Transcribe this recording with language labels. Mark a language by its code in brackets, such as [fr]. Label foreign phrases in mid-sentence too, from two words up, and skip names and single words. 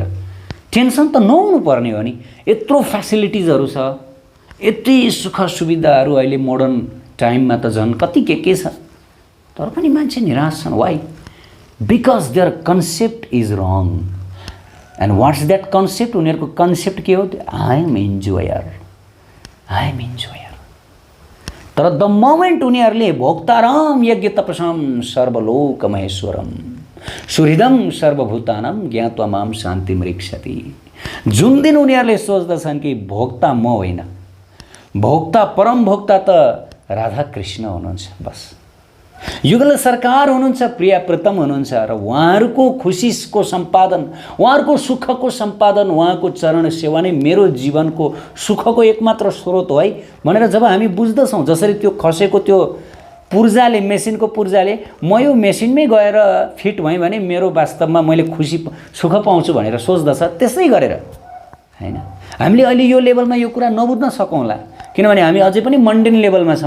[ne] टेन्सन त नहुनु पर्ने हो नि। यत्रो फ्यासिलिटिजहरू छ, यति सुख सुविधाहरू अहिले [en] modern time [ne] त झन् कति के छ, तर पनि मान्छे निराश छन्। [en] वाइ? because their concept is wrong. And what's that concept? [ne] उनीहरूको कन्सेप्ट के हो? [en] I am enjoyer, I am enjoyer. [sa] तर [en] the moment [sa] उनीहरूले भोक्ताराम यज्ञ तपसम सर्वलोक महेश्वरम सुहृदम सर्वभूतानम ज्ञात्वा माम शान्ति मृक्षति, [ne] जुन दिन उनीहरूले सोच्दछन् कि भोक्ता म होइन, भोक्ता परम भोक्ता त राधा कृष्ण हुनुहुन्छ, बस युगल सरकार हुनुहुन्छ, प्रिया प्रीतम हुनुहुन्छ, र उहाँहरूको खुसीको सम्पादन, उहाँहरूको सुखको सम्पादन, उहाँको चरण सेवा नै मेरो जीवनको सुखको एकमात्र स्रोत हो है भनेर जब हामी बुझ्दछौँ, जसरी त्यो खसेको त्यो पूर्जाले, मेसिनको पूर्जाले म यो मेसिनमै गएर फिट भएँ भने मेरो वास्तवमा मैले खुसी सुख पाउँछु भनेर सोच्दछ, त्यसै गरेर हैन हामीले अहिले यो लेभलमा यो कुरा नबुझ्न सकौँला, किनभने हामी अझै पनि [en] mundane level [ne] छौँ।